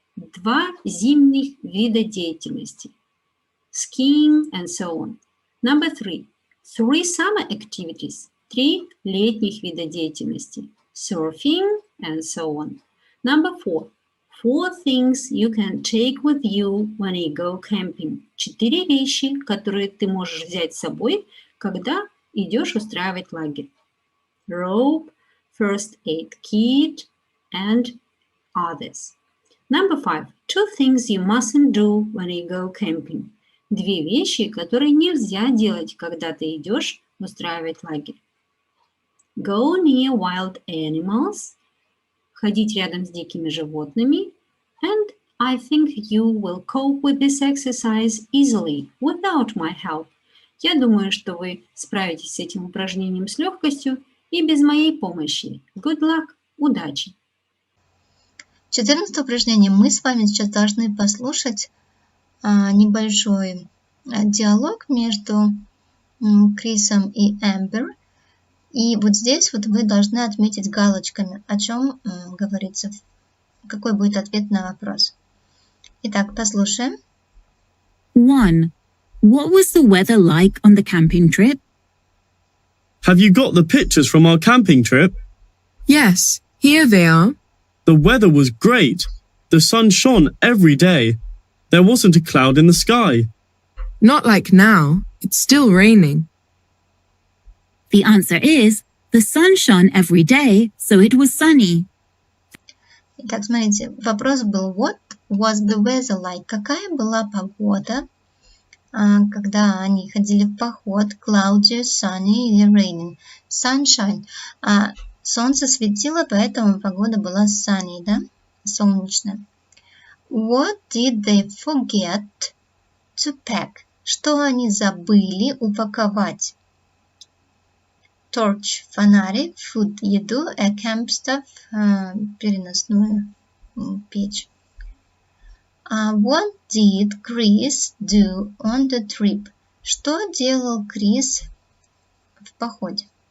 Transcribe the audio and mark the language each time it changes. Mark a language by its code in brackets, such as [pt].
[ru] 2 зимних вида деятельности. [en] Skiing and so on. Number 3. 3 summer activities. [ru] 3 летних вида деятельности. [en] Surfing and so on. Number 4. 4 things you can take with you when you go camping. [ru] 4 вещи, которые ты можешь взять с собой, когда идешь устраивать лагерь. [en] Rope, first aid kit, and others. Number 5. 2 things you mustn't do when you go camping. [ru] 2 вещи, которые нельзя делать, когда ты идешь устраивать лагерь. [en] Go near wild animals. [ru] Ходить рядом с дикими животными. [en] And I think you will cope with this exercise easily, without my help. [ru] Я думаю, что вы справитесь с этим упражнением с легкостью и без моей помощи. [en] Good luck! [ru] Удачи! 14 упражнение. Мы с вами сейчас должны послушать небольшой диалог между Крисом и Эмбер. И вот здесь вот вы должны отметить галочками, о чем говорится, какой будет ответ на вопрос. Итак, послушаем. 1. [en] What was the weather like on the camping trip? Have you got the pictures from our camping trip? Yes, here they are. The weather was great. The sun shone every day. There wasn't a cloud in the sky. Not like now. It's still raining. The answer is, the sun shone every day, so it was sunny. [ru] Итак, смотрите, вопрос был, [en] what was the weather like? [ru] Какая была погода, когда они ходили в поход? [en] Cloudy, sunny [ru] или [en] raining? Sunshine. [ru] Солнце светило, поэтому погода была sunny, да? Солнечная. [en] What did they forget to pack? [ru] Что они забыли упаковать? [en] Torch, [ru] фонарик, [en] food, [ru] еду, [en] a camp stuff, [ru] переносную печь. [en] What did Chris do on the trip? [ru] Что делал Крис в походе?